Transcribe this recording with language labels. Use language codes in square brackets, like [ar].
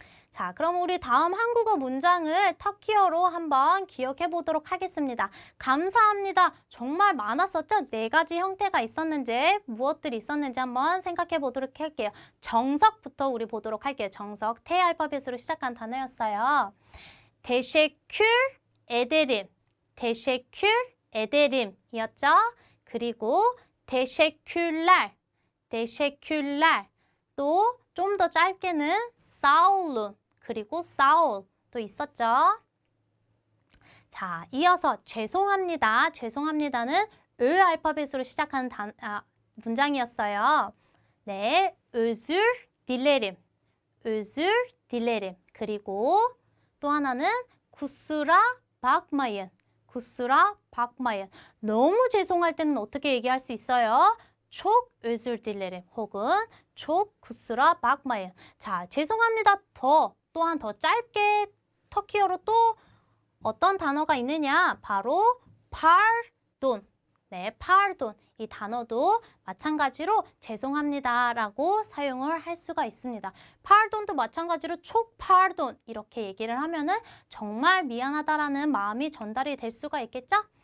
[ko] 자, 그럼 우리 다음 한국어 문장을 터키어로 한번 기억해 보도록 하겠습니다. 감사합니다. 정말 많았었죠? 4가지 형태가 있었는지, 무엇들이 있었는지 한번 생각해 보도록 할게요. 정석부터 우리 보도록 할게요. 정석, 태 알파벳으로 시작한 단어였어요. [tr] teşekkür ederim, teşekkür ederim이었죠? [ko] 그리고 [tr] teşekkürler, teşekkürler. [ko] 또 좀 더 짧게는 [tr] sağ olun, [ko] 그리고 [tr] sağ ol [ko] 도 있었죠. 자, 이어서 죄송합니다. 죄송합니다는 을 알파벳으로 시작하는 문장이었어요. [tr] 네, özür dilerim, özür dilerim. [ko] 그리고 또 하나는 [tr] kusura bakmayın, kusura bakmayın. [ko] 너무 죄송할 때는 어떻게 얘기할 수 있어요? [tr] çok özür dilerim [ko] 혹은 [tr] çok kusura bakmayın. [ko] 자, 죄송합니다. 또한 더 짧게 터키어로 또 어떤 단어가 있느냐? 바로 pardon. 네, pardon. 이 단어도 마찬가지로 죄송합니다라고 사용을 할 수가 있습니다. pardon도 마찬가지로 [tr] çok pardon [ko] 이렇게 얘기를 하면은 정말 미안하다라는 마음이 전달이 될 수가 있겠죠?